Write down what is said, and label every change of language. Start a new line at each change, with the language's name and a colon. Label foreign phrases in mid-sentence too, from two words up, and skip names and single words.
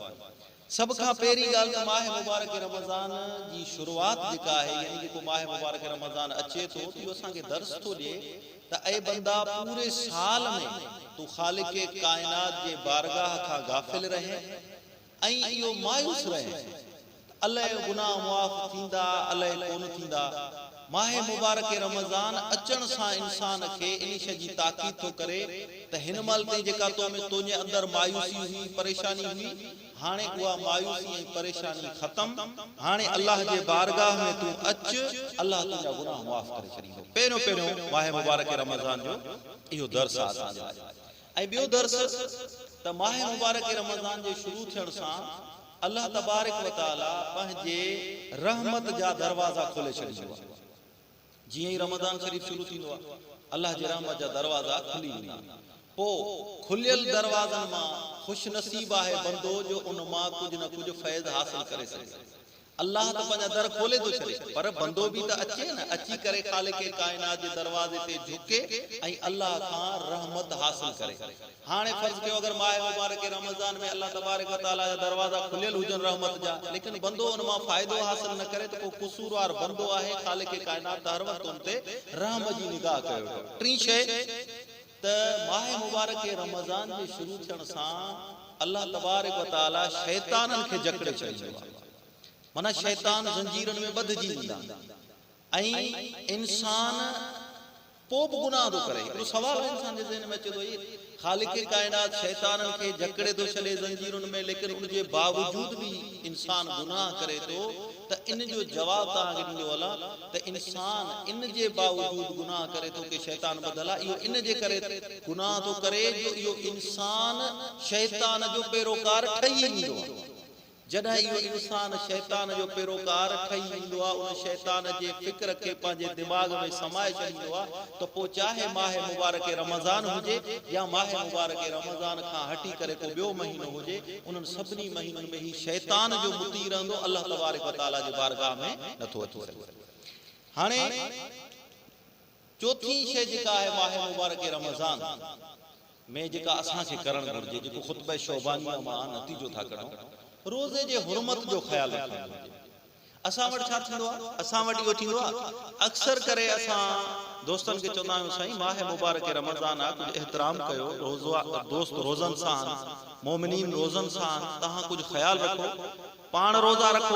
Sindhi: सब खां पहिरीं ॻाल्हि त माह मुबारक रमज़ान जी शुरुआत जेका आहे, यानी जेको माह मुबारक रमज़ान अचे थो त इहो असांखे दर्स थो ॾिए त ऐ बंदा पूरे साल में तू ख़ालिक कायनात जे बारगाह खां गाफ़िल रहे ऐं इहो मायूस रहे अलाए गुनाह मुआफ़ थींदा अलाए कोन थींदा। माह मुबारक रमज़ान अचण सां इंसान के इन शइ जी ताक़ीद थो करे त हिन महिल ताईं जेका तो में तुंहिंजे अंदर मायूसी हुई, परेशानी हुई, हाणे उहा मायूसी ऐं परेशानी ख़त्म। हाणे अल्लाह जे बारगाह में तू अच, अल्लाह तुंहिंजा गुनाह मुआफ़ करे छॾींदो। पहिरियों पहिरियों माह मुबारक रमज़ान जो इहो दर्स आहे असांजे लाइ। ऐं ॿियो दर्स त माह मुबारक रमज़ान जे शुरू थियण सां
Arabic: الله تبارك و تعالى
Sindhi: पंहिंजे रहमत जा दरवाज़ा खोले छॾींदो आहे। जीअं ही रमज़ान शरीफ शुरू थींदो आहे अल्लाह जे रहमत जा दरवाज़ा खुली वेंदा। पो खुलियल दरवाज़नि मां खुश नसीब आहे बंदो जो उन मां कुछ न कुछ फैज़ हासिल करे सघे। अल्लाह तो पंहिंजा दर खोले तो छॾे, पर बंदो भी तो अचे न, अची करे खालिक कायनात जे दरवाज़े ते झुके ऐं अल्लाह खां रहमत हासिल करे। हाणे फर्ज़ कयो अगर माह मुबारक रमज़ान में
Arabic: الله تبارك و تعالى
Sindhi: जा दरवाज़ा खुलियल हुजन रहमत जा, लेकिन बंदो उन मां फ़ाइदो हासिल न करे तो को कसूरवार बंदो आहे। खालिक कायनात हर वक्त उन ते रहम जी निगाह कयो। टी शइ त माह मुबारक रमज़ान जे शुरू थियण सां
Arabic: الله تبارك و تعالى
Sindhi: शैतानन खे जकड़े छॾींदो आहे। माना शैतान जंजीरन में बधजी वेंदा ऐं इंसान पोइ बि गुनाह थो करे। हिकिड़ो सवाल इंसान जे ज़हन में अचे थो, खालिक कायनात शैतानन खे जकड़े थो छॾे जंजीरुन में, लेकिन उन जे बावजूद भी इंसान गुनाह करे थो, त इन जो जवाब तव्हांखे ॾींदो हलां त इंसान इन जे बावजूद गुनाह करे थो कि शैतान बदला इहो इन जे करे गुनाह थो करे जो इहो इंसान शैतान जो पैरोकार ठही वेंदो आहे। जॾहिं इहो इंसान शैतान जो पैरोकार ठही वेंदो आहे, उन शैतान जे फिक्र खे पंहिंजे दिमाग़ में समाए छॾींदो आहे, त पोइ चाहे माह मुबारक रमज़ान हुजे या माह मुबारक रमज़ान खां हटी करे को ॿियो महीनो हुजे, उन्हनि सभिनी महीननि में ही शैतान जो मुती रहंदो,
Arabic: الله تبارك و تعالى
Sindhi: जे बारगाह में नथो अची सघे। हाणे चौथी शइ जेका आहे माह मुबारक रमज़ान में जेका असांखे करणु घुरिजे, जेको ख़ुतबा शोबानिया मां नतीजो था कढूं, रोज़े जे हुरमत जो ख्याल रखणु घुरिजे। असां वटि छा थींदो आहे, असां वटि इहो थींदो आहे, अक्सर करे असां दोस्तनि खे चवंदा आहियूं साईं माह मुबारक रमज़ान आहे, कुझु एहतराम कयो, दोस्त रोज़नि सां, मोमिनीन रोज़नि सां तव्हां कुझु ख्याल रखो, पाण रोज़ा रखो।